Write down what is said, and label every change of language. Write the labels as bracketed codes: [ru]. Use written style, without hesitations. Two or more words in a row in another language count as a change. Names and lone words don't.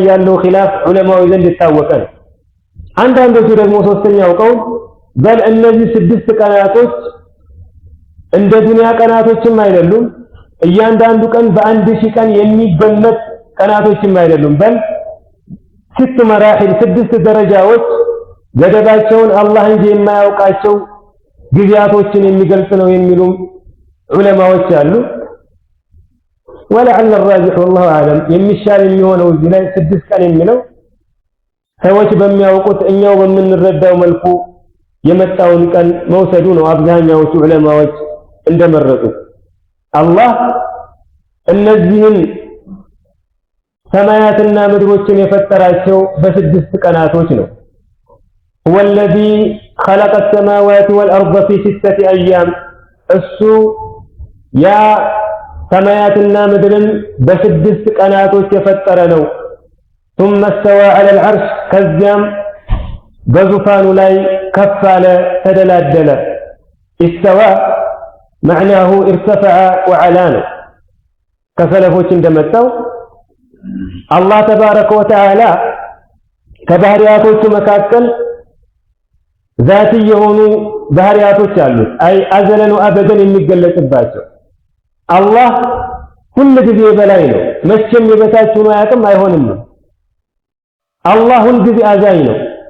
[am] ያለው ኺላፍ ዑለማው ዘንድ የታወቀ ነው። አንዳንዶቹ ደግሞ ሶስተኛው ቀውል በል እነዚህ ስድስት ቀናቶች እንደ ዱንያ ቀናቶችም አይደሉም፣ እያንዳንዱ ቀን በ1000 ቀን የሚገመት ቀናቶችም አይደሉም። [ar] بل ست مراحل [am] ስድስት ደረጃዎች ገደባቸውን አላህ እንጂ የማያውቃቸው ጊዜያቶችን የሚገልጽ ነው የሚሉም ዑለማዎች አሉ። [ar] ولعل الراجح والله اعلم [am] የሚሻል የሚሆነው እዚህ ላይ ስድስት ቀን የሚለው ሰዎች በሚያውቁት እኛው በምንረዳው መልኩ የመጣውን ቀን መውሰዱ ነው አብዛኛዎቹ ዑለማዎች እንደመረጡ። አላህ እነዚህን ሰማያትና ምድሮችን የፈጠራቸው በስድስት ቀናቶች ነው። [ar] هو الذي خلق السماوات والأرض في 6 أيام [am] እሱ ያ ሰማያትና ምድርን በስድስት ቀናቶች የፈጠረ ነው። [ar] ثم استوى على العرش [am] ከዚያም በዙፋኑ ላይ ከፍ አለ ተደላደለ። [ar] استوى معناه ارتفع وعلى [am] ነው። ከሰለፎች እንደመጣው [ar] الله تبارك وتعالى [am] ከባህሪያቶቹ መካከል ዛቲ የሆኑ ባህሪያቶች አሉት። [ar] أي أزلاً وأبداً [am] የሚገለጽባቸው አላህ ሁሉ ጊዜ በላይ ነው። መቼም የበታች ሆኖ አያውቅም፣ አይሆንም። አላህ ሁሉ ጊዜ አዛኝ ነው።